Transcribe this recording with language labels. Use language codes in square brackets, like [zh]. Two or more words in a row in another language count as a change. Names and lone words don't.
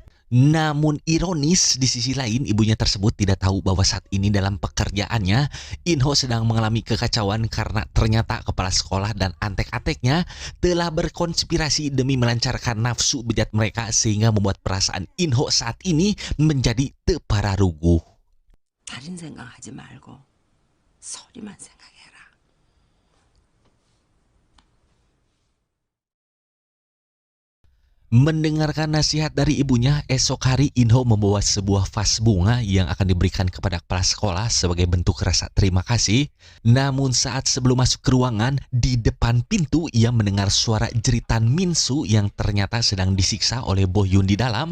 [id] Namun ironis, di sisi lain ibunya tersebut tidak tahu bahwa saat ini dalam pekerjaannya Inho sedang mengalami kekacauan karena ternyata kepala sekolah dan antek-anteknya telah berkonspirasi demi melancarkan nafsu bejat mereka, sehingga membuat perasaan Inho saat ini menjadi tepararuguh. [ko] 다른 생각하지 말고 소리만 생각해라. [id] Mendengarkan nasihat dari ibunya, esok hari Inho membawa sebuah vas bunga yang akan diberikan kepada kepala sekolah sebagai bentuk rasa terima kasih. Namun saat sebelum masuk ke ruangan, di depan pintu ia mendengar suara jeritan Minsu yang ternyata sedang disiksa oleh Bohyun di dalam.